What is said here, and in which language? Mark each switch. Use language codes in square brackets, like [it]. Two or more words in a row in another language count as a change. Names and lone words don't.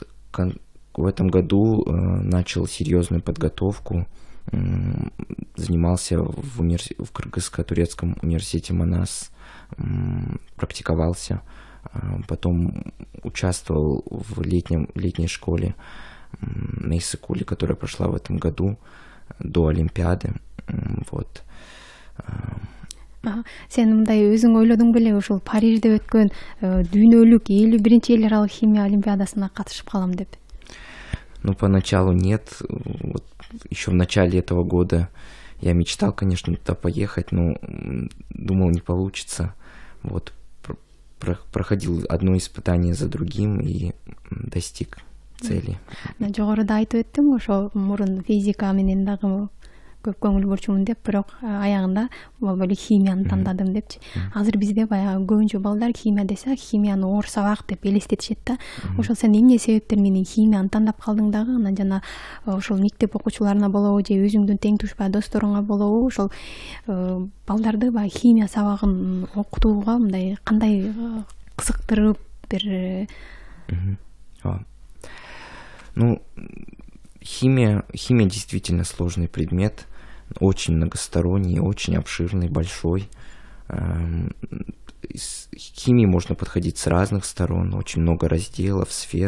[ru] В этом году начал серьезную подготовку, занимался в Кыргызско-турецком университете Манас, практиковался, потом участвовал в летней школе на Иссыкуле, которая прошла в этом году до Олимпиады. Вот. [ky] Сен мындай өзүң ойлодуң беле, ушул Парижде өткөн дүйнөлүк 51-чи эл аралык химия олимпиадасына катышып калам деп? [ru] Ну, поначалу нет. Вот еще в начале этого года я мечтал, конечно, туда поехать, но думал, не получится. Вот проходил одно испытание за другим и достиг цели. [ky] Жогоруда айтып өттүң, ошо мурун физика менен дагы көп көңүл бурчумун деп, бирок аягында болбой эле химияны тандадым депчи. Азыр бизде баягы көбүнчө балдар химия десе, химияны оор сабак деп элестетишет да. Ошол сен эмне себептер менен химияны тандап калдың дагы? Анан жана ошол мектеп окуучуларына болобу же өзүңдүн тең тушпай досторуңа болобу, ошол балдарды баягы химия сабагын окутууга мындай кандай кызыктырып бир [ru] Ну, химия действительно сложный предмет, очень многосторонний, очень обширный, большой. К химии можно подходить с разных сторон, очень много разделов, сфер.